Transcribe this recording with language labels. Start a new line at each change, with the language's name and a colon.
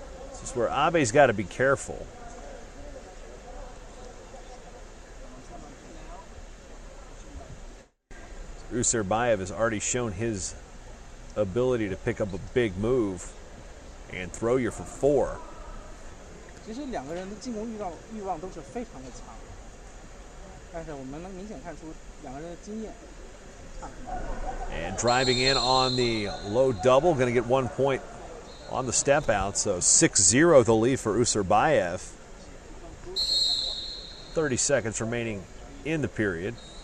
English: This is where Abe's got to be careful. Usurbayev has already shown his ability to pick up a big move and throw you for 4.
Chinese: 其实两个人的进攻欲望都是非常的强，但是我们能明显看出两个人的经验。
English: And driving in on the low double, going to get 1 point on the step out, so 6-0 the lead for Usurbayev. 30 seconds remaining in the period.